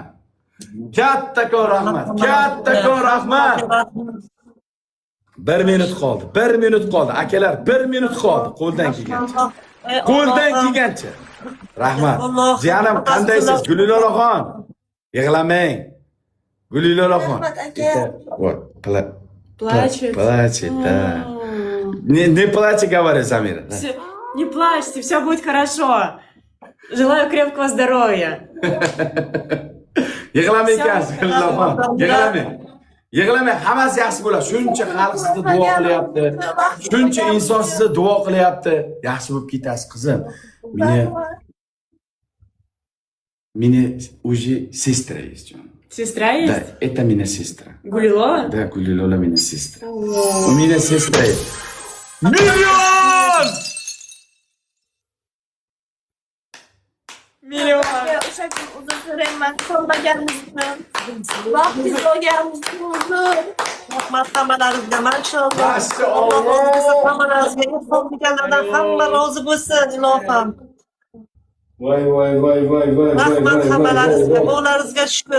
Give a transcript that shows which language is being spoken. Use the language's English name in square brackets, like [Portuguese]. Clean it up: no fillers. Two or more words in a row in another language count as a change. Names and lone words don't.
[Uzbek] Kattakon rahmat. 1 minut qoldi. Akalar, 1 minut qoldi. Qo'ldan kelgancha. Rahmat. Jiyanim, qandaysiz? Gulilolaxon. Yig'lamang. Gulilolaxon. [Russian] Плачет. Плачет, да. Не плачь, говорит Замира. Не плачьте, все будет хорошо. Желаю крепкого здоровья. [Uzbek] Yig'lamang ekansiz, Gulilolaxon. Yig'lamang, hammasi yaxshi bo'ladi. Shuncha xalq sizni duo qilyapti. Shuncha inson sizni duo qilyapti. Yaxshi bo'lib ketasiz, qizim. [Russian] Meni уже сестра есть. Сестра есть? Да, это меня сестра. Гулилова? Да, Гулилола меня сестра. У меня сестра есть. Миллион! Миллион. [Uzbek] O'shakim uzr so'rayman. Qo'llaganimizdan. Vaqtingiz olganimizdan uzr. Rahmat hammalaringizga, mashalloh. Mashalloh. Hammalaringizga ilhom berganlardan hamma rozi bo'lsin, ilohim. Voy. Rahmat hammalaringizga, bolaringizga shukr.